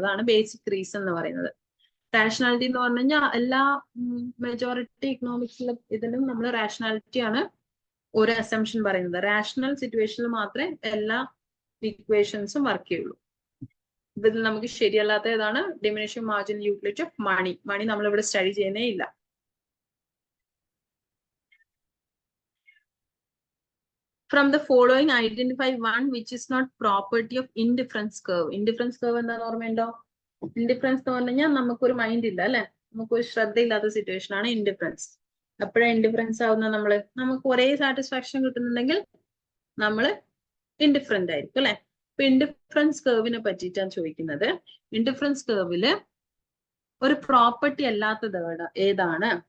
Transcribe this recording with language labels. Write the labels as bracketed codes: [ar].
[ml] അതാണ് basic reason എന്ന് പറയുന്നത്. റാഷണാലിറ്റി എന്ന് പറഞ്ഞു കഴിഞ്ഞാൽ എല്ലാ മെജോറിറ്റി ഇക്കണോമിക്സിലും ഇതിലും നമ്മൾ റാഷണാലിറ്റി ആണ് ഒരു അസംഷൻ പറയുന്നത്. റാഷണൽ സിറ്റുവേഷനിൽ മാത്രമേ എല്ലാ ഇക്വേഷൻസും വർക്ക് ചെയ്യുള്ളൂ. ഇതിൽ നമുക്ക് ശരിയല്ലാത്ത ഏതാണ്? [en] Diminishing marginal utility of money. [ml] മണി നമ്മൾ ഇവിടെ സ്റ്റഡി ചെയ്യുന്നേ ഇല്ല. [en] From the following, identify one which is not property of indifference curve. [ml] Indifference curve എന്താണെന്ന് ഓർമ്മയുണ്ടോ? ഇൻഡിഫറൻസ് എന്ന് പറഞ്ഞു കഴിഞ്ഞാൽ നമുക്കൊരു മൈൻഡ് ഇല്ല അല്ലെ, നമുക്കൊരു ശ്രദ്ധയില്ലാത്ത സിറ്റുവേഷൻ ആണ് ഇൻഡിഫറൻസ്. എപ്പോഴാണ് ഇൻഡിഫറൻസ് ആവുന്നത്? നമുക്ക് ഒരേ സാറ്റിസ്ഫാക്ഷൻ കിട്ടുന്നുണ്ടെങ്കിൽ നമ്മൾ ഇൻഡിഫറന്റ് ആയിരിക്കും അല്ലെ. ഇപ്പൊ ഇൻഡിഫറൻസ് കർവിനെ പറ്റിയിട്ടാണ് ചോദിക്കുന്നത്. ഇൻഡിഫറൻസ് കർവില് ഒരു പ്രോപ്പർട്ടി അല്ലാത്തത് ഏതാണ്?